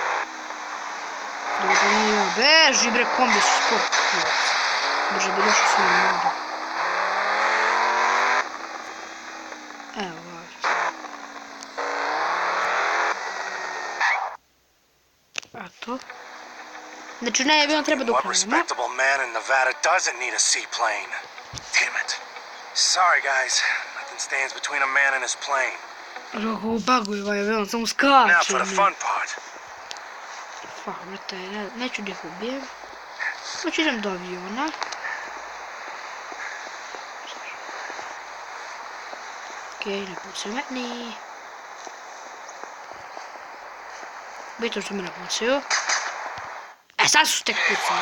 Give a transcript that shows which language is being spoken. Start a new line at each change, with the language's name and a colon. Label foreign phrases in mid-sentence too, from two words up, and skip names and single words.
Serbian: Beži bre, kombi su skoro. Brže bi došli svoju modu. Evo ovdje. A to? Znači ne, avion treba da ukrademo.
English: Sorry guys, nothing stands between a man and his plane.
Serbian: Kako baguje ovaj avion, samo skače.
English: Now for the fun part. Fuck,
Serbian: vrata, neću da ih ubijem. Znači idem do aviona. Okej, ne pucaju meni. Bitno što me ne pucaju. E, sad su tek pucali.